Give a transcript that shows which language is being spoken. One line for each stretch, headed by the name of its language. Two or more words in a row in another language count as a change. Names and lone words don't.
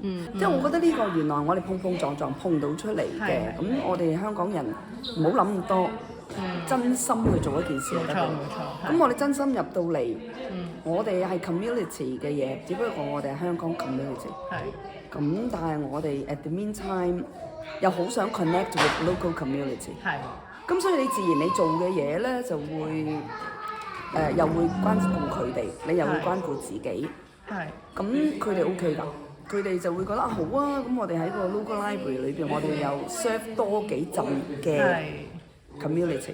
Cantonese: 即係我覺得呢個原來我哋碰撞碰到出嚟嘅。咁我哋香港人唔好諗咁多，真心去做一件事就得。冇錯。咁我哋真心入到嚟，我哋係 community 嘅嘢，只不過我哋係香港 community。咁但係我哋
English: at the meantime
Cantonese: 又好想
English: connect with local community。
Cantonese: 咁所以你自然你做嘅嘢咧就會又會關顧佢哋，你又會關顧自己。咁佢哋 OK 㗎，佢哋就會覺得好啊，咁我哋喺個
English: local library
Cantonese: 裏邊，我哋又 serve 多幾陣嘅 community。